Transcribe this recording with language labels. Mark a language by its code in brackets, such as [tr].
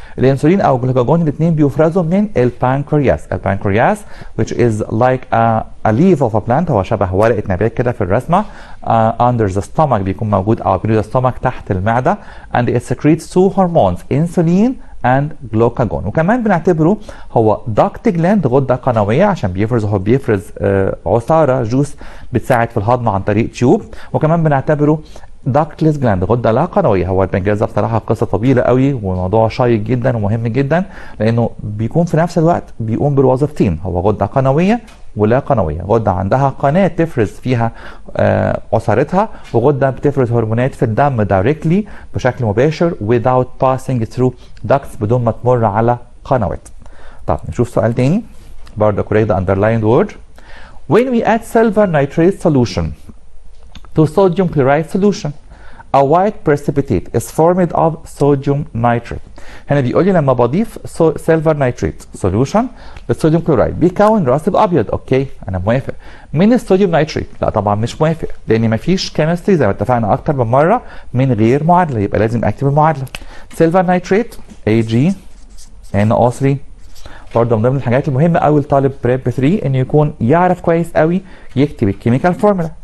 [ar] الانسولين او الجلوكاجون الاثنين بيفرزوا من البانكرياس [en] which is like a leaf of a plant، [ar] هو شبه ورقه نبات كده في الرسمه، [en] under the stomach [ar] بيكون موجود او [en] below the stomach [ar] تحت المعده، [en] and it secretes two hormones insulin and glucagon. [ar] وكمان بنعتبره هو duct gland، غده قنويه، عشان بيفرز عصاره جوس بتساعد في الهضم عن طريق تيوب. وكمان بنعتبره داكتلس جلاند، غده لا قنويه. هو البنكرياس بصراحه قصه طويله قوي وموضوع شيق جدا ومهم جدا، لانه بيكون في نفس الوقت بيقوم بالوظيفتين، هو غده قنويه ولا قنويه، غده عندها قناه تفرز فيها عصارتها، وغده بتفرز هرمونات في الدم دايركتلي بشكل مباشر [en] without passing through ducts، [ar] بدون ما تمر على قنوات. طب نشوف سؤال تاني برضه [en] correct the underlined word. When we add silver nitrate solution to sodium chloride solution, A white precipitate is formed of sodium nitrate. [ar] هنا بيقول لي لما بضيف سيلفر نيتريت سوليوشن للصوديوم كلورايد بيكون راسب ابيض. اوكي انا موافق. من الصوديوم نيتريت؟ لا طبعا مش موافق، لان مفيش كيمستري زي ما اتفقنا اكتر من مره من غير معادله، يبقى لازم اكتب المعادله. سيلفر نيتريت AgNO3. برضه من ضمن الحاجات المهمه قوي لطالب بريب 3 انه يكون يعرف كويس قوي يكتب الكيميكال فورمولا.